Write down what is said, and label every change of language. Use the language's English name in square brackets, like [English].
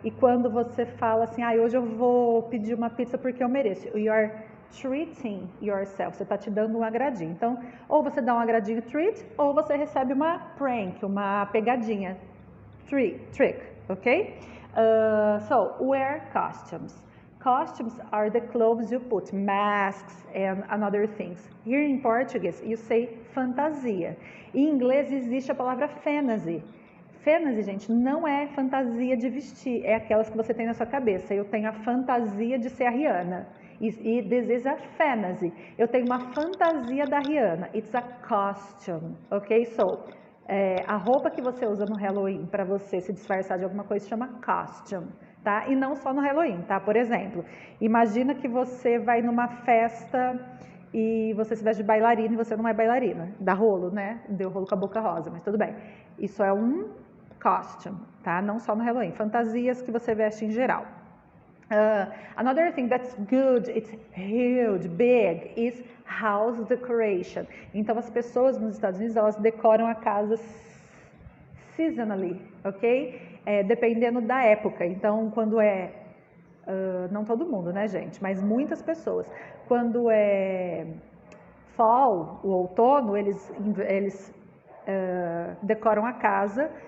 [Portuguese] E quando você fala assim, hoje eu vou pedir uma pizza porque eu mereço, [English] you are treating yourself, [Portuguese] você está te dando um agradinho. Então, ou você dá um agradinho, treat, ou você recebe uma prank, uma pegadinha, trick, ok? [English] So, wear costumes. Costumes are the clothes you put, masks and other things. Here in Portuguese, you say fantasia. [Portuguese] Em inglês existe a palavra fantasy. Fantasy, gente, não é fantasia de vestir, é aquelas que você tem na sua cabeça. Eu tenho a fantasia de ser a Rihanna. E [English] this is a fantasy. [Portuguese] Eu tenho uma fantasia da Rihanna. [English] It's a costume, [Portuguese] ok? So, a roupa que você usa no Halloween para você se disfarçar de alguma coisa se chama costume, tá? E não só no Halloween, tá? Por exemplo, imagina que você vai numa festa e você se veste de bailarina e você não é bailarina. Dá rolo, né? Deu rolo com a boca rosa, mas tudo bem. Isso é um costume, tá? Não só no Halloween, fantasias que você veste em geral. [English] Another thing that's good, it's huge, big, is house decoration. [Portuguese] Então as pessoas nos Estados Unidos, elas decoram a casa seasonally, ok? Dependendo da época. Então quando não todo mundo, né, gente? Mas muitas pessoas. Quando é fall, o outono, eles decoram a casa